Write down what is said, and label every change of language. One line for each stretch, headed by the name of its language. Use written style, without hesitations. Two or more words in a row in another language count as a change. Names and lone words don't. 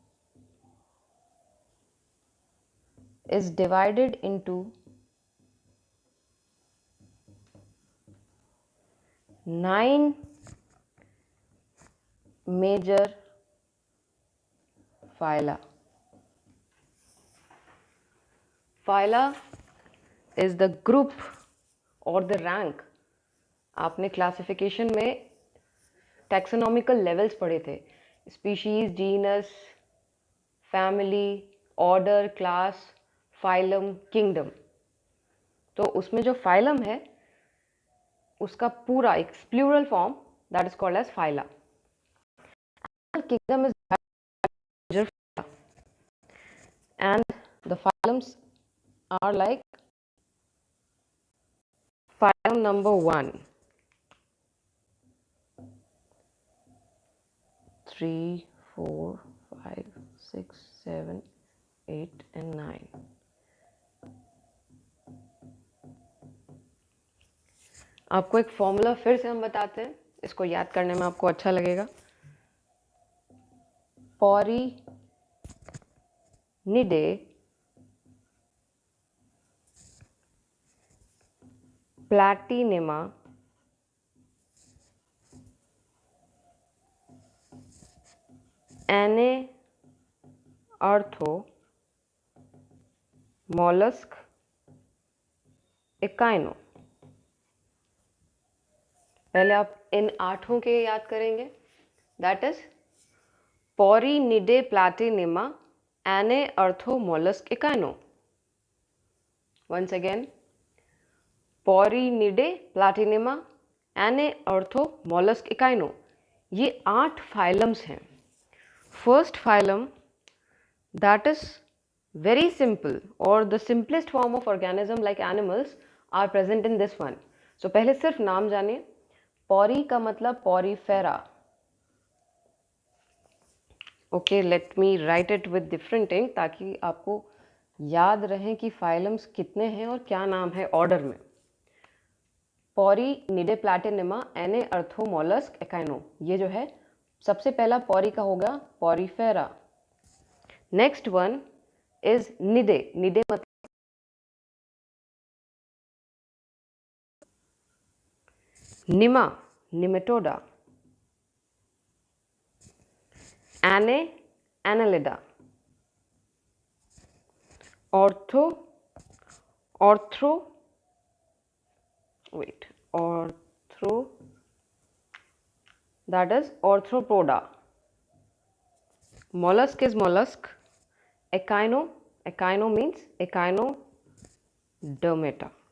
English: is divided into 9 major phyla. Phyla is the group or the rank.
Hindi: आपने क्लासिफिकेशन में
English: taxonomical levels
Hindi: पढ़े थे,
English: species, genus, family, order, class, phylum, kingdom.
Hindi: तो उसमें जो फाइलम है उसका पूरा एक
English: plural form that is called as phyla. kingdom is major phyla, and the phylums are like phylum number 1, 3, 4, 5, 6, 7, 8 and 9.
Hindi: आपको एक फॉर्मूला फिर से हम बताते हैं, इसको याद करने में आपको अच्छा लगेगा. पोरिनिडे प्लैटिनिमा एने अर्थो मोलस्क इकाइनो. पहले आप इन 8 के याद करेंगे.
English: that is
Hindi: पोरिनिडे प्लैटिनिमा एने अर्थो मोलस्क इकाइनो.
English: once again,
Hindi: पोरिनिडे प्लैटिनिमा एने अर्थो मोलस्क इकाइनो. ये 8 फाइलम्स हैं.
English: first phylum that is very simple or the simplest form of organism like animals are present in this one.
Hindi: So पहले सिर्फ नाम जानिए. पॉरी का मतलब पोरीफेरा.
English: okay, let me write it with different ink
Hindi: ताकि आपको याद रहे कि फाइलम्स कितने हैं और क्या नाम है ऑर्डर में. पोरिनिडे प्लैटिनिमा एने अर्थो मोलस्क इकाइनो, ये जो है सबसे पहला पॉरी का होगा पोरीफेरा.
English: next one is nide.
Hindi: Nide मतलब निमा, निमेटोडा. एने, एनालिडा. ऑर्थो, ऑर्थ्रो,
English: wait, ऑर्थ्रो, that is ऑर्थ्रोपोडा. mollusk is mollusk. Echino, echino means echinodermata.